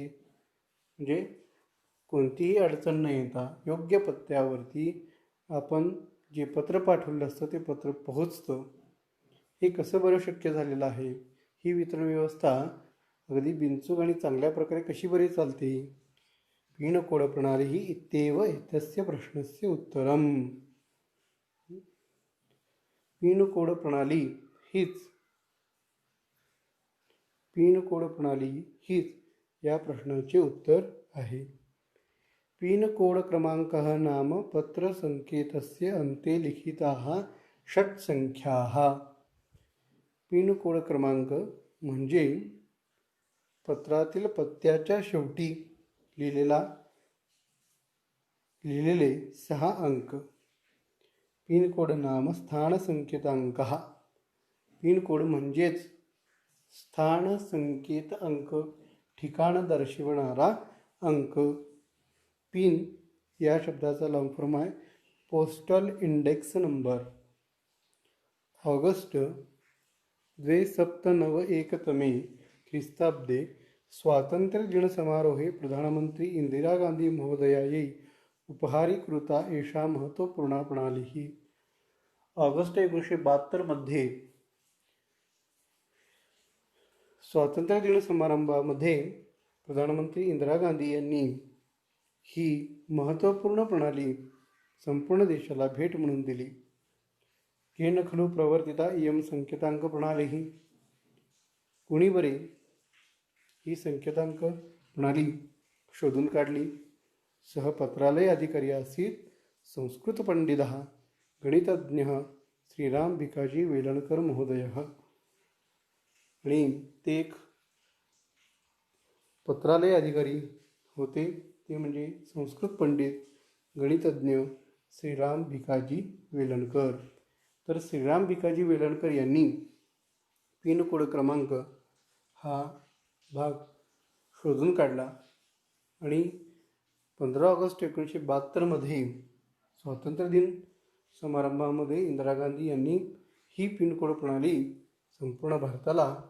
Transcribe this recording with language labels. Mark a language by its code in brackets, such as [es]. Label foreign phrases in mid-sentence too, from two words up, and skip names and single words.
[mr] म्हणजे कोणतीही अडचण न येता योग्य पत्त्यावरती आपण जे पत्र पाठवलं असतं ते पत्र पोहोचतं. हे कसं बरं शक्य झालेलं आहे? ही वितरण व्यवस्था अगदी बिनचूक आणि चांगल्या प्रकारे कशी बरी चालते? [sa] पिनकोड प्रणाली ही इत्येव एतस्य प्रश्नस्य उत्तरम. [mr] पिनकोड प्रणाली हीच पिनकोड प्रणाली हीच या प्रश्नाचे उत्तर आहे. [sa] पिनकोड क्रमांकः नाम पत्रसङ्केतस्य अन्ते लिखिताः षट्सङ्ख्याः. [mr] पिनकोड क्रमांक म्हणजे पत्रातील पत्त्याच्या शेवटी लिहिलेले 6 अंक. [sa] पिनकोड नाम स्थानसंकेतांकः. [mr] पिनकोड म्हणजेच स्थानसंकेत अंक, ठिकाण दर्शविणारा अंक. पिन या शब्दाचा [en] long form [mr] आहे [en] postal index number. [sa] ऑगस्ट 2791 ख्रिस्ताब्दे स्वातन्त्र्यदिनसमारोहे प्रधानमन्त्री इंदिरा गांधी महोदयायै उपहारीकृता एषा महत्त्वपूर्णा प्रणाली. [mr] ऑगस्ट 1972 मध्ये स्वातंत्र्यदिन समारंभामध्ये प्रधानमंत्री इंदिरा गांधी यांनी ही महत्त्वपूर्ण प्रणाली संपूर्ण देशाला भेट म्हणून दिली. [sa] केन खलु प्रवर्तिता इयं संकेतांक प्रणाली. [mr] कुणी बरे ही संकेतांक प्रणाली शोधून काढली. [sa] सह पत्रालय अधिकारी आसीत संस्कृत पंडितः गणितज्ञः श्रीराम भिकाजी वेलणकर महोदयः. [mr] आणि ते एक पत्रालय अधिकारी होते, ते म्हणजे संस्कृत पंडित गणितज्ञ श्रीराम भिकाजी वेलणकर. तर श्रीराम भिकाजी वेलणकर यांनी पिनकोड क्रमांक हा भाग शोधून काढला आणि 15 ऑगस्ट 1972 मध्ये स्वातंत्र्यदिन समारंभामध्ये इंदिरा गांधी यांनी ही पिनकोड प्रणाली संपूर्ण भारताला